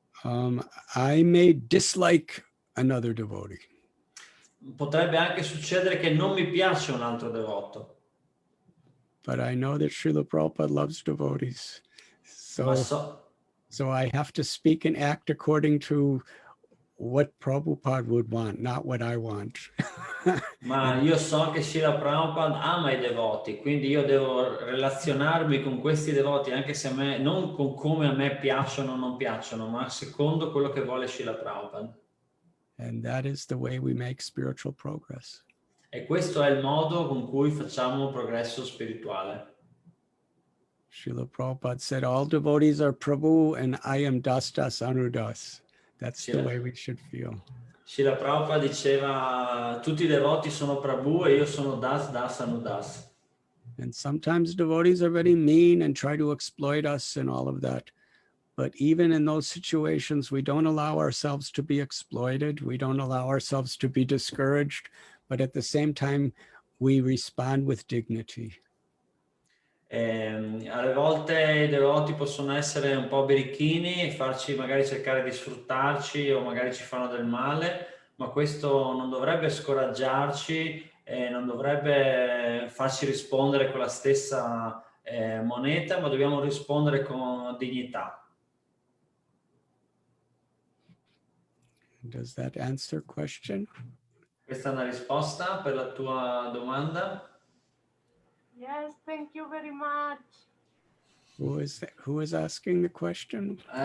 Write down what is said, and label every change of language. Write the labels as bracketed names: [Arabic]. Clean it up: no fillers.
[English] I may dislike another devotee. [Italian] Potrebbe anche succedere che non mi piace un altro devoto. [English] But I know that Srila Prabhupada loves devotees. So I have to speak and act according to what Prabhupada would want, not what I want. [Italian] Ma io so che Srila Prabhupada ama i devoti, quindi io devo relazionarmi con questi devoti, anche se a me, non con come a me piacciono o non piacciono, ma secondo quello che vuole Srila Prabhupada. [English] And that is the way we make spiritual progress. [Italian] E questo è il modo con cui facciamo progresso spirituale. [English] Srila Prabhupada said, all devotees are Prabhu and I am Das Das Anudas. That's the way we should feel. [Italian] Srila Prabhupada diceva, tutti i devoti sono Prabhu e io sono Das Das Anudas. [English] And sometimes devotees are very mean and try to exploit us and all of that. But even in those situations, we don't allow ourselves to be exploited. We don't allow ourselves to be discouraged. But at the same time, we respond with dignity. [Italian] Alle volte i devoti possono essere un po' birichini e farci magari cercare di sfruttarci o magari ci fanno del male, ma questo non dovrebbe scoraggiarci e non dovrebbe farci rispondere con la stessa moneta, ma dobbiamo rispondere con dignità. [English] Does that answer question? [Italian] Questa è una risposta per la tua domanda? [English] Yes, thank you very much. Who is asking the question?